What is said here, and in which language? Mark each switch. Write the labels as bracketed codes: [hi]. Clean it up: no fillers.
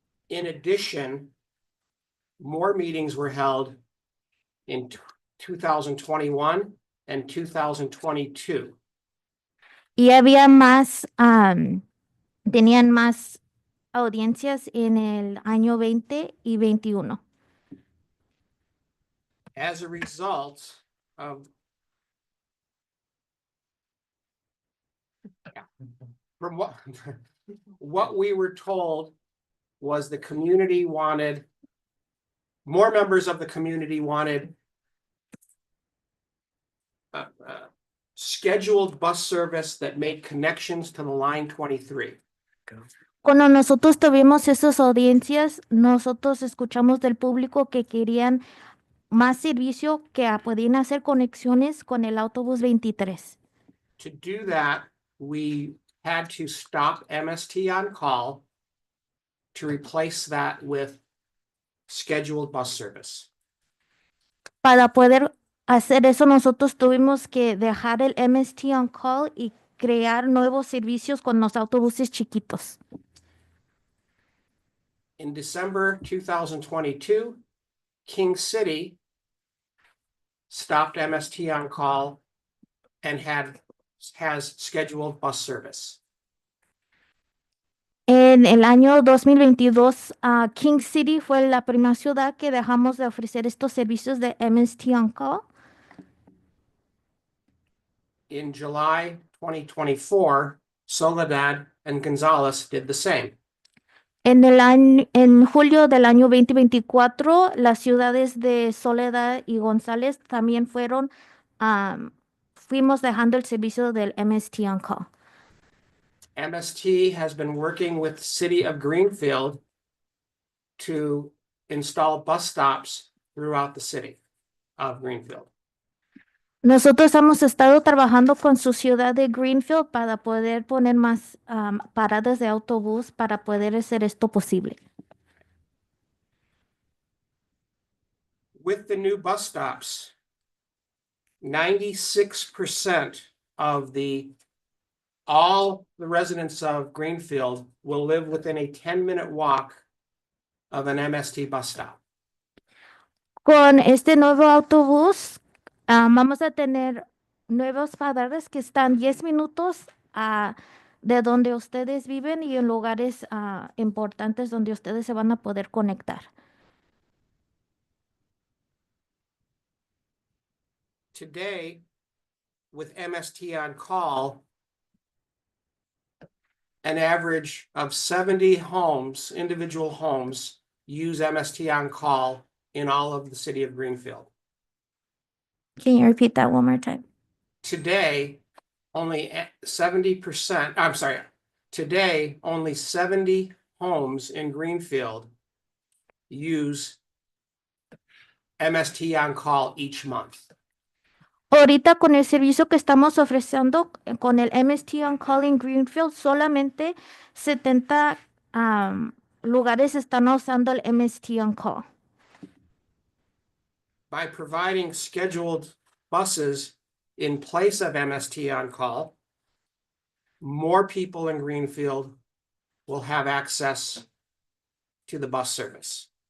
[en] In addition, more meetings were held in 2021 and 2022. [es] Y había tenían más audiencias en el año 20 y 21. [en] As a result of from what we were told was the community wanted, more members of the community wanted scheduled bus service that made connections to the line 23. [es] Cuando nosotros tuvimos esas audiencias, nosotros escuchamos del público que querían más servicio, que podían hacer conexiones con el autobús 23. [en] To do that, we had to stop MST on call to replace that with scheduled bus service. [es] Para poder hacer eso, nosotros tuvimos que dejar el MST On Call y crear nuevos servicios con los autobuses chiquitos. [en] In December 2022, King City stopped MST on call and has scheduled bus service. [es] En el año 2022, King City fue la primera ciudad que dejamos de ofrecer estos servicios de MST On Call. [en] In July 2024, Soledad and Gonzales did the same. [es] En julio del año 2024, las ciudades de Soledad y González también fuimos dejando el servicio del MST On Call. [en] MST has been working with the City of Greenfield to install bus stops throughout the city of Greenfield. [es] Nosotros hemos estado trabajando con su ciudad de Greenfield para poder poner más paradas de autobús para poder hacer esto posible. [en] With the new bus stops, 96% of all the residents of Greenfield will live within a 10-minute walk of an MST bus stop. [es] Con este nuevo autobús, vamos a tener nuevas paradas que están 10 minutos de donde ustedes viven y en lugares importantes donde ustedes se van a poder conectar. [en] Today, with MST on call, an average of 70 homes, individual homes, use MST on call in all of the city of Greenfield. Can you repeat that one more time? Today, only 70%, I'm sorry, today, only 70 homes in Greenfield use MST on call each month. [es] Ahorita con el servicio que estamos ofreciendo con el MST on Call in Greenfield, solamente 70 lugares están usando el MST on Call. [en] By providing scheduled buses in place of MST on call, more people in Greenfield will have access to the bus service.